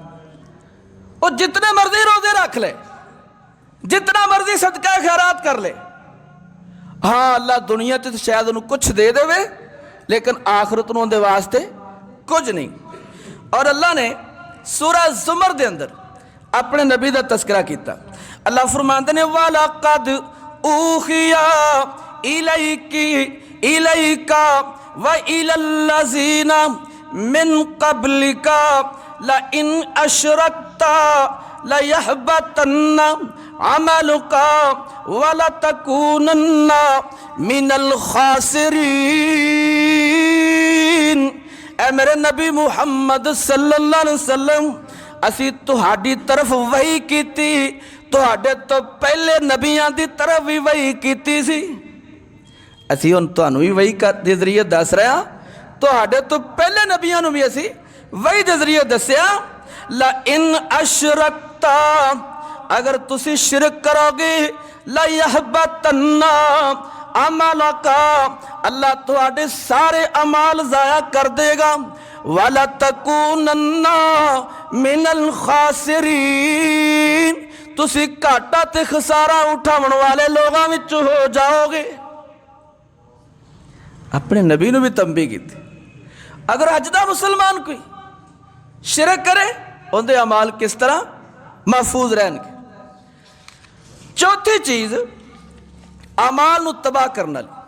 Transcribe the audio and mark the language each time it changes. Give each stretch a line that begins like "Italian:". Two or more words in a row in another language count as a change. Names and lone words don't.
Punjabi: وہ جتنے مرضی روزے رکھ لے, جتنا مرضی صدقہ خیرات کر لے, ہاں اللہ دنیا تے شاید انہوں کچھ دے دے وے لیکن آخرت انہوں دے واسطے کچھ نہیں. اور اللہ نے سورہ زمر دے اندر اپنے نبی دا تذکرہ کیتا. اللہ فرماندے نے
Arabic: وَلَقَدْ أُوحِيَ إِلَيْكَ وَإِلَى الَّذِينَ مِن قَبْلِكَ لَئِنْ أَشْرَكْتَ لَيَحْبَطَنَّ عَمَلُكَ وَلَتَكُونَنَّ مِنَ الْخَاسِرِينَ.
Punjabi: اے میرے نبی محمد
Arabic: صلی اللہ علیہ وسلم
Punjabi: اسی تہاڈی طرف وحی کیتی, تہاڈے تو پہلے نبیاں دی طرف بھی وحی کیتی سی. اسی ہن تانوں بھی وحی دے ذریعے دس رہے ہاں, تہاڈے تو پہلے نبیاں نوں بھی اسی وحی دے ذریعے دسیا
Arabic: لَإِنْ أَشْرَكْتَ
Punjabi: اگر تسی شرک کرو گے
Arabic: لَيَحْبَطَنَّ عَمَلَكَ
Punjabi: اللہ تہاڈے سارے اعمال ضائع کر دے گا.
Arabic: وَلَتَكُونَنَّ مِنَ الْخَاسِرِينَ
Punjabi: تسی گھاٹا تے خسارہ اٹھاون والے لوگاں وچ ہو جاؤ گے. اپنے نبی نے بھی تنبیہ کی تھی اگر اج دا مسلمان کوئی شرک کرے ان دے اعمال کس طرح محفوظ رہن گے. چوتھی چیز اعمال نو تباہ کرنا.